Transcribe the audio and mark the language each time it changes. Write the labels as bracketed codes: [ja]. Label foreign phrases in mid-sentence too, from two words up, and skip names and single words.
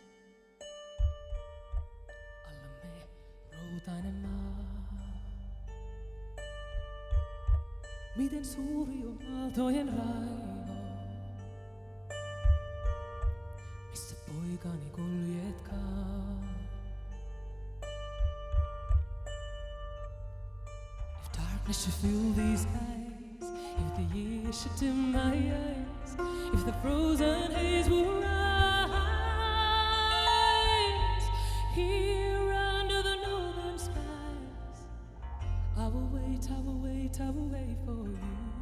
[fi] Allamme routainen maa. Miten suuri on aaltojen raivo, missä poikani kuljetkaan. [en] If darkness should fill these eyes, if the years should dim my eyes, if the frozen haze will rise, here under the northern skies, I will wait, I will wait, I will wait for you.